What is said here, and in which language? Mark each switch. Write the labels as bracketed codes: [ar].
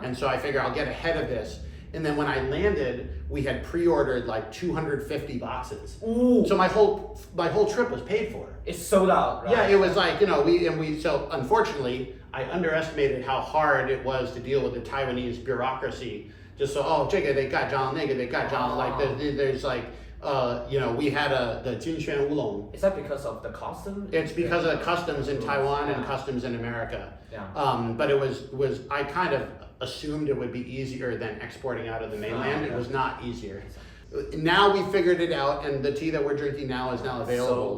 [en] And so I figure I'll get ahead of this. And then when I landed, we had pre-ordered like 250 boxes. Ooh. So my whole trip was paid for. It's sold out, right? Yeah, it was like, so unfortunately, I underestimated how hard it was to deal with the Taiwanese bureaucracy. Just so, [zh] 这个得盖章，那个得盖章. [en] Like there's like, we had the Jinxuan Oolong. Is that because of the customs? It's because of customs in Taiwan and customs in America. Yeah. But it was I kind of assumed it would be easier than exporting out of the mainland. It was not easier. Now we figured it out, and the tea that we're drinking now is now available.